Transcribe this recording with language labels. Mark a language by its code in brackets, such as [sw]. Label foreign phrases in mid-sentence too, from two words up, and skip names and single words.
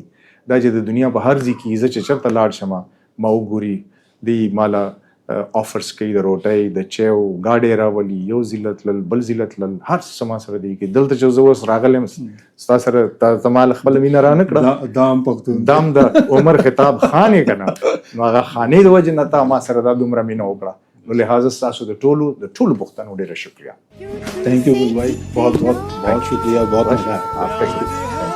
[ps] دا چې د دنیا په هر ځای کې زه چې چېرته لاړ شم، ما وګوري دوی ماله آفرز کوي د روټۍ، د چایو ګاډۍ راولي، یو ځله تلل بل ځله تلل، هر څه ما سره دی کوي. دلته چې زه اوس راغلی یم ستا سره، ته ما له خپله مینه رانه کړه، دام پښتون دام د عمر خطاب خان یې که نه، نو هغه خانې د وجې نه تا ما سره دا دومره مینه وکړه. نو لہٰذا ستاسو د ټولو پښتنو ډېره شکریه. [en] thank you [ur] بھائی، بہت شکریہ، بہت مزہ آیا. [en] thank you.